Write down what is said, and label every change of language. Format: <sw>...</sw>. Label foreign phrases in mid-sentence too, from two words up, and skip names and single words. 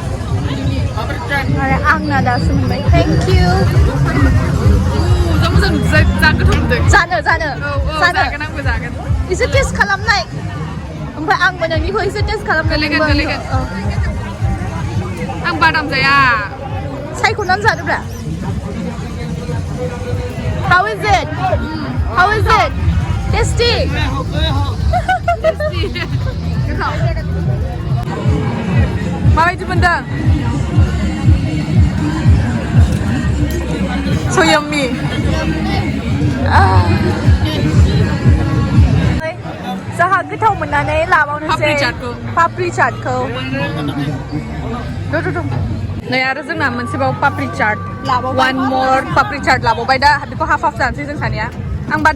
<brx>आरो आंना दासो मोनबाय।</brx> <en>thank you.</en> <brx>मोजां जा गोथाव मोनदों। जानो जागोन आंबो जागोन। एसे टेस्ट खालामनाय। ओमफ्राय आंबो नोंनिखौ एसे टेस्ट खालामनाय। गोलैगोन। आं बादाम जाया। सायख'नानै जादोब्रा।</brx> <en>How is it? Tasty.</en> <brx>गोथाव। माबायदि मोनदों?</brx> <en>So yummy.</en> <brx>जोंहा गोथाव मोननानै लाबावनोसै पापड़ी चाटखौ। नै आरो जोंना मोनसेबाव पापड़ी चाट लाबावबाय।</brx> <en>One more</en> <brx>पापड़ी चाट लाबावबाय दा बेखौ हाफ जानोसै जों सानैया।</brx>